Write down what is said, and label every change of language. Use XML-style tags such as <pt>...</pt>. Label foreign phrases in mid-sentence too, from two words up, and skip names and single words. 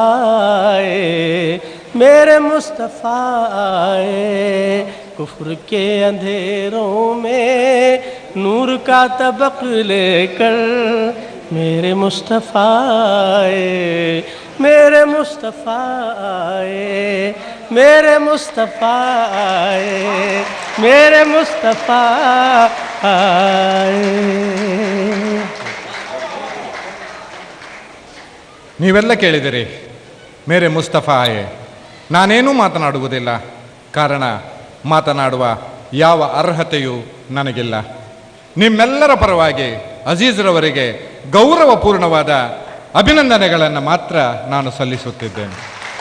<ur>آئے میرے مصطفیٰ آئے کفر کے اندھیروں میں نور کا طبق لے کر میرے مصطفیٰ آئے میرے مصطفیٰ آئے میرے مصطفیٰ آئے میرے مصطفیٰ آئے</ur> <kn>ನೀವೆಲ್ಲ ಕೇಳಿದಿರಿ</kn> <ur>میرے مصطفیٰ آئے</ur> <kn>ನಾನೇನೂ ಮಾತನಾಡುವುದಿಲ್ಲ ಕಾರಣ ಮಾತನಾಡುವ ಯಾವ ಅರ್ಹತೆಯೂ ನನಗಿಲ್ಲ ನಿಮ್ಮೆಲ್ಲರ ಪರವಾಗಿ ಅಜೀಜ್ರವರಿಗೆ ಗೌರವಪೂರ್ಣವಾದ ಅಭಿನಂದನೆಗಳನ್ನು ಮಾತ್ರ ನಾನು ಸಲ್ಲಿಸುತ್ತಿದ್ದೇನೆ</kn>